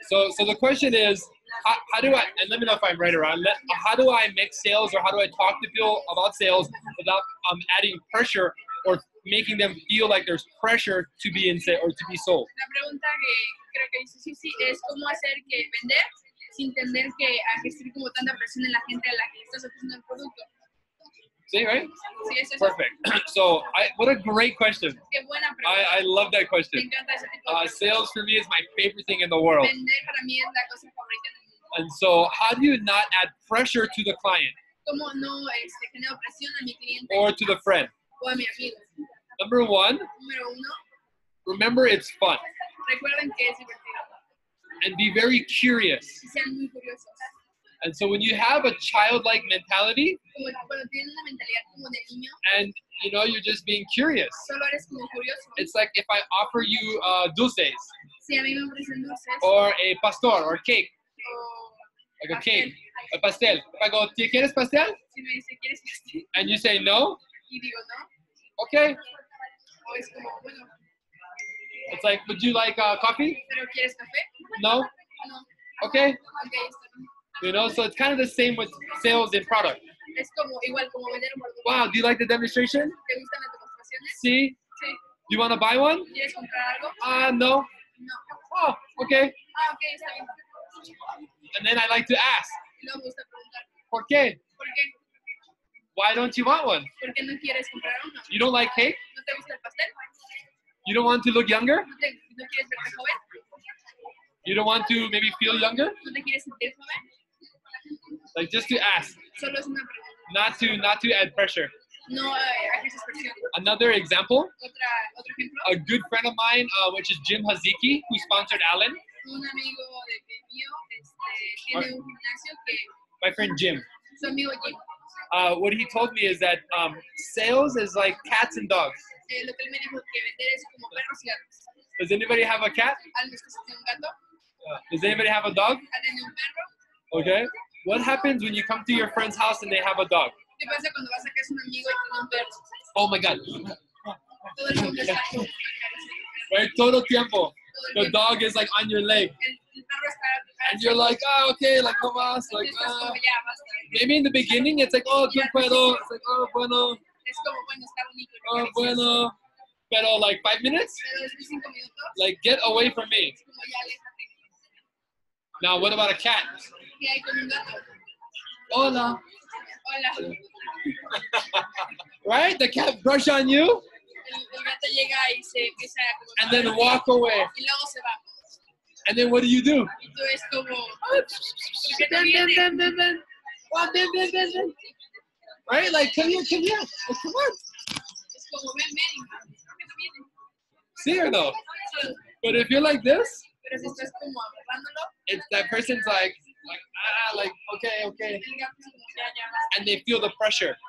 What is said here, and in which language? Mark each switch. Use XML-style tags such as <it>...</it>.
<en>So the question is, how do I, and let me know if I'm right or wrong, how do I make sales or how do I talk to people about sales without adding pressure or making them feel like there's pressure to be in sale or to be sold?</en> <es>La pregunta que creo que dice sí es cómo hacer que vender sin tener que ejercer como tanta presión en la gente a la que estás ofreciendo el producto.</es> <en>See, right?</en> <es>Sí, es eso.</es> <en>Perfect. So, what a great question.</en> <es>Qué buena pregunta.</es> <en>I love that question.</en> <es>Me encanta ese tipo de</es> <en>Sales for me is my favorite thing in the world.</en> <es>Vender para mí es la cosa favorita del mundo.</es> <en>And so how do you not add pressure to the client</en> <es>¿Cómo no genero presión a mi cliente</es> <en>or to the friend?</en> <es>o a mi amigo?</es> <en>Number one,</en> <es>Número uno,</es> <en>remember it's fun.</en> <es>recuerden que es divertido</es> <en>And be very curious.</en> <es>y sean muy curiosos.</es> <en>And so when you have a childlike mentality</en> <es>Como cuando tienen una mentalidad como de niño,</es> <en>and you're just being curious.</en> <es>solo eres como curioso.</es> <en>It's like if I offer you dulces</en> <es>Si a mí me ofrecen dulces</es> <en>or a pastor or cake,</en> <es>o</es> <en>like a cake, a pastel. If I go,</en> <es>¿Tú quieres pastel? si me dice, ¿quieres pastel?</es> <en>And you say no,</en> <es>Y digo, no.</es> <en>okay.</en> <es>O es como, bueno,</es> <en>It's like, would you like coffee?</en> <es>¿pero quieres café?</es> <en>No,</en> <es>No.</es> <en>okay.</en> <es>Ok, está bien.</es> <en>You know, so it's kind of the same with sales and product.</en> <es>Es como, igual como vender un producto.</es> <en>Wow, do you like the demonstration?</en> <es>¿Te gustan las demostraciones?</es> <en>See?</en> <es>Sí.</es> <en>Do you want to buy one?</en> <es>¿Quieres comprar algo?</es> <en>No.</en> <es>No.</es> <en>Oh, okay.</en> <es>Ah, ok, está bien.</es> <en>And then I like to ask,</en> <es>Y luego me gusta preguntar, ¿por qué? ¿por qué?</es> <en>Why don't you want one?</en> <es>¿Por qué no quieres comprar uno?</es> <en>You don't like cake?</en> <es>¿No te gusta el pastel?</es> <en>You don't want to look younger?</en> <es>¿No quieres verte joven?</es> <en>You don't want to maybe feel younger?</en> <es>¿No te quieres sentir joven?</es> <en>Like just to ask,</en> <es>Solo es una pregunta.</es> <en>not to add pressure.</en> <es>No ejerces presión.</es> <en>Another example,</en> <es>Otro ejemplo,</es> <en>a good friend of mine, which is Jim Haziki, who sponsored Alan.</en> <es>un amigo mío tiene un gimnasio que</es> <en>My friend Jim.</en> <es>su amigo Jim.</es> <en>What he told me is that sales is like cats and dogs.</en> <es>Lo que él me dijo que vender es como perros y gatos.</es> <en>Does anybody have a cat?</en> <es>Algunos que tienen un gato,</es> <en>Does anybody have a dog?</en> <es>tienen un perro.</es> <en>Okay. What happens when you come to your friend's house and they have a dog?</en> <es>¿Qué pasa cuando vas a casa de un amigo y tiene un perro?</es> <en>Oh my God.</en> <es>Todo el mundo está como Right? Todo tiempo. todo</es> <en>The</en> <es>el tiempo.</es> <en>dog is like on your leg.</en> <es>El perro está</es> <en>And you're like, oh, okay, like,</en> <es>no más.</es> <en>Like,</en> <es>Entonces estás como ya basta.</es> <en>maybe in the beginning, it's like, oh,</en> <es>tú puedo.</es> <en>It's like, oh,</en> <es>bueno. Es como bueno, está bonito. Oh, lo acaricias. bueno. Pero</es> <en>like 5 minutes?</en> <es>Pero después de 5 minutos,</es> <en>Like, get away from me.</en> <es>es como ya aléjate.</es> <en>Now, what about a cat?</en> <es>¿Qué hay con un gato? Hola. Hola.</es> <en>Right? The cat brush on you</en> <es>El gato llega y se empieza a como</es> <en>and then walk away.</en> <es>y luego se va.</es> <en>And then what do you do?</en> <es>Y tú es como, ¿por qué no vienes?</es> <en>Then. Oh, then. Right? Like, come here. Like, come on.</en> <es>Es como, ven, ¿por qué no vienes?</es> <en>See or no?</en> <es>Sí.</es> <en>But if you're like this,</en> <es>Pero si estás como agarrándolo,</es> <en>it's that person's like, okay.</en> <es>el gato es como, ya basta.</es> <en>And they feel the pressure.</en>